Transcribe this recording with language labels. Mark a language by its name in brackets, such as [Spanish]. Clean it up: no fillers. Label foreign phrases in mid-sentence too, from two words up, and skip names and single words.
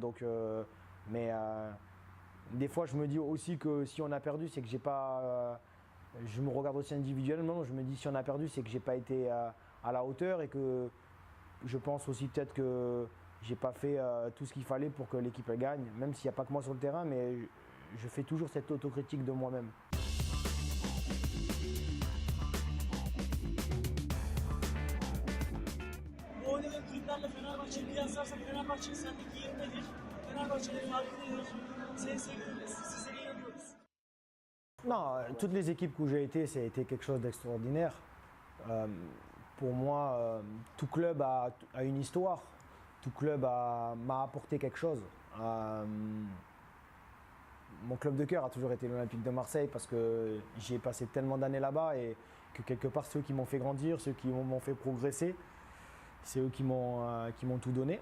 [French] Mais des fois, je me dis aussi que si on a perdu, c'est que j'ai pas. Je me regarde aussi individuellement. Je me dis si on a perdu, c'est que j'ai pas été à la hauteur et que je pense aussi peut-être que j'ai pas fait tout ce qu'il fallait pour que l'équipe gagne. Même s'il n'y a pas que moi sur le terrain, mais je fais toujours cette autocritique de moi-même. [Turkish] Bu oynadığın kulüplerle Fenerbahçe'yi kıyaslarsak Fenerbahçe'nin sendeki yeri nedir? Fenerbahçe'nin farkı nedir? Seni seviyoruz, sizlere inanıyoruz. [French] Non, toutes les équipes où j'ai été, ça a été quelque chose d'extraordinaire. Pour moi, tout club a une histoire. Tout club m'a apporté quelque chose. Mon club de cœur a toujours été l'Olympique de Marseille parce que j'y ai passé tellement d'années là-bas et que quelque part, ceux qui m'ont fait grandir, ceux qui m'ont fait progresser, c'est eux qui m'ont tout donné.